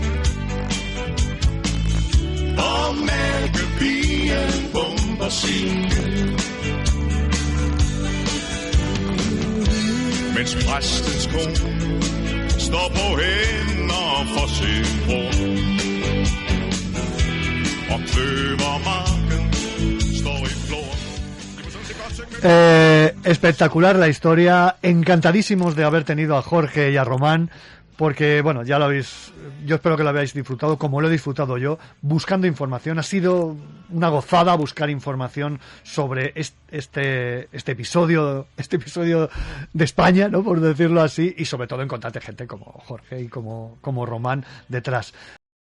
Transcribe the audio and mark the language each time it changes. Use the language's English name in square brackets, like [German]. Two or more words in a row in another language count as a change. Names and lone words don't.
[Danish] og malkepigen bomber sin gæld, mens præstens kone står på hænder for sin bror, og kløvermarken står i flor. [Spanish] Espectacular la historia, encantadísimos de haber tenido a Jorge y a Román, porque bueno, ya lo habéis, yo espero que lo hayáis disfrutado como lo he disfrutado yo, buscando información. Ha sido una gozada buscar información sobre este episodio de España, ¿no?, por decirlo así, y sobre todo encontrarte gente como Jorge y como Román detrás.